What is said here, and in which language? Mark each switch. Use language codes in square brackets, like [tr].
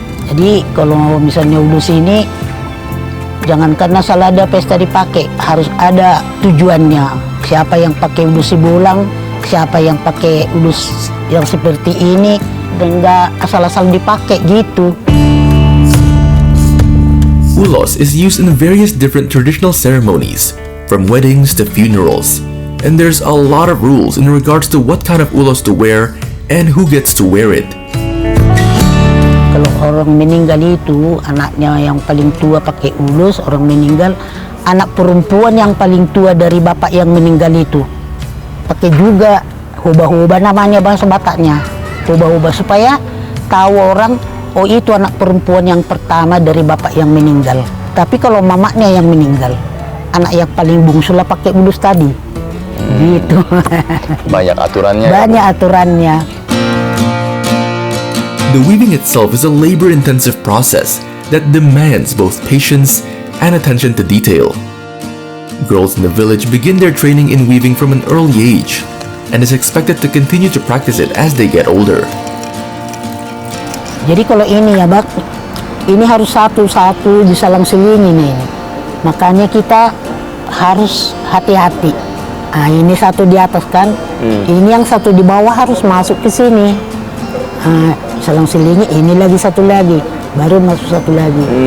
[id] Jadi kalau misalnya ulus ini, jangan karena salah ada pesta dipakai, harus ada tujuannya. Siapa yang pakai ulus bolang, siapa yang pakai ulus yang seperti ini, dan nggak asal-asal dipakai gitu. [en] Ulos is used in various different traditional ceremonies, from weddings to funerals, and there's a lot of rules in regards to what kind of ulos to wear and who gets to wear it. [id] Kalau orang meninggal itu, anaknya yang paling tua pakai ulus, orang meninggal, anak perempuan yang paling tua dari bapak yang meninggal itu pakai juga hoba-hoba, namanya bahasa Bataknya, hoba-hoba, supaya tahu orang, oh itu anak perempuan yang pertama dari bapak yang meninggal. Tapi kalau mamaknya yang meninggal, anak yang paling bungsu lah pakai ulus tadi. Gitu. Banyak aturannya. Banyak aturannya. [en] The weaving itself is a labor-intensive process that demands both patience and attention to detail. Girls in the village begin their training in weaving from an early age and is expected to continue to practice it as they get older. [id] Jadi kalau ini ya Bak, ini harus satu-satu diselang-seling ini. Makanya kita harus hati-hati. Nah, ini satu di atas kan, ini yang satu di bawah harus masuk ke sini. Nah, selang-selingnya ini lagi satu lagi, baru masuk satu lagi.